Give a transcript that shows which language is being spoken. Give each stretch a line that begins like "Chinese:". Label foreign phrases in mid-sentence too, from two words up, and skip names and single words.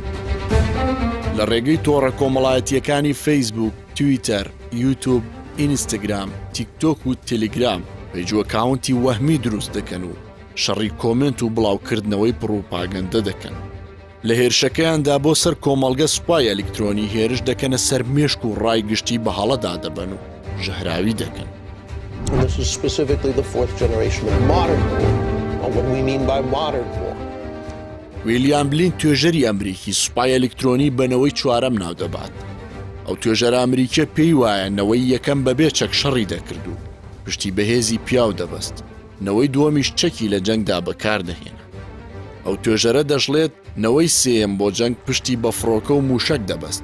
Central Kurdish: لە ڕێگەی تۆڕە کۆمەڵایەتیەکانی فەیسبوک، تویتەر، یوتیوب، ئینستاگرام، تیکتۆک و تێلگرام پێیجوەکاونتی وەهمی دروست دەکەن و شەڕی کۆمنت و بڵاوکردنەوەی پڕۆپاگەندە دەکەن. لە هێرشەکەیاندا بۆ سەر کۆمەڵگە سوپای ئەلکترۆنی هێرش دەکەنە سەر مێشک و ڕای گشتی بە هەڵەدا دەبەن و ژەهراوی دەکەن.
English: And this is specifically the fourth generation of modern war, or what we mean by modern war.
Central Kurdish: ویلیام بلین توێژەری ئەمریکی سوپای ئەلکترۆنی بنەوەی چوارەم ناو دەبات. ئەو توێژەرە ئەمریکە پێی وایە نەوەی یەکەم بەبێ چەک شەڕی دەکرد و پشتی بەهێزی پیاو دەبەست. نەوەی دووەمیش چەکی لە جەنگدا بەکاردەهێنا. ئەو توێژەرە دەژڵێت نەوەی سێم بۆ جەنگ پشتی بە فڕۆکە و موشک دەبەست.